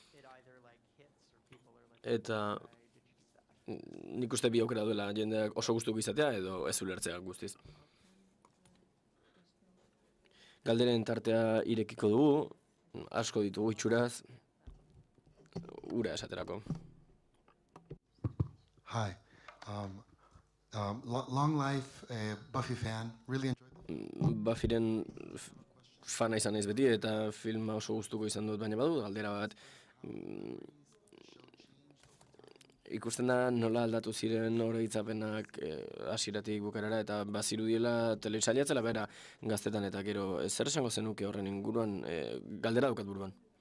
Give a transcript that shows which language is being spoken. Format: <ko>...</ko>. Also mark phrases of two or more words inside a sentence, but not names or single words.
<eu>Eta nik uste bi aukera duela jendeak oso gustuko izatea edo ez ulertzea guztiz. Galderen tartea irekiko dugu, asko ditugu itxuraz, ura esaterako.</eu> <en>Hi. Long life Buffy fan. Really enjoyed.</en> <eu>Buffyren fana izan naiz beti eta filma oso gustuko izan dut, baina badu galdera bat. Ikusten da nola aldatu ziren oroitzapenak hasieratik bukaerara, eta bazirudiela telesailatzela bera gaztetan, eta gero zer esango zenuke horren inguruan, galdera daukat buruan.</eu>